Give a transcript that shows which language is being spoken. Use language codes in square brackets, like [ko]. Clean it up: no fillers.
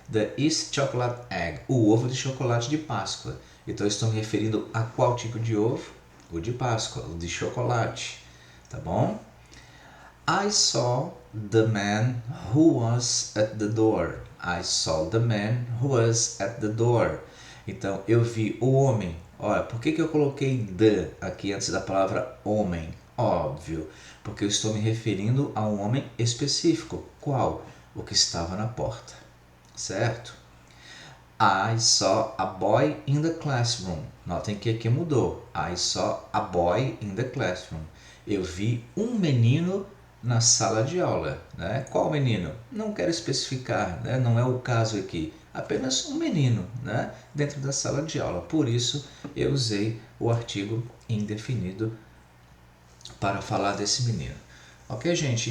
[en] The East chocolate egg, [pt] o ovo de chocolate de Páscoa. Então eu estou me referindo a qual tipo de ovo? O de Páscoa, o de chocolate, tá bom? [en] I saw the man who was at the door. I saw the man who was at the door. [pt] Então, eu vi o homem. Olha, por que eu coloquei the aqui antes da palavra homem? Óbvio, porque eu estou me referindo a um homem específico. Qual? O que estava na porta, certo? [en] I saw a boy in the classroom. [pt] Notem que aqui mudou. [en] I saw a boy in the classroom. [pt] Eu vi um menino na sala de aula. Né? Qual menino? Não quero especificar, né? Não é o caso aqui. Apenas um menino, né? Dentro da sala de aula. Por isso eu usei o artigo indefinido para falar desse menino. Ok, gente?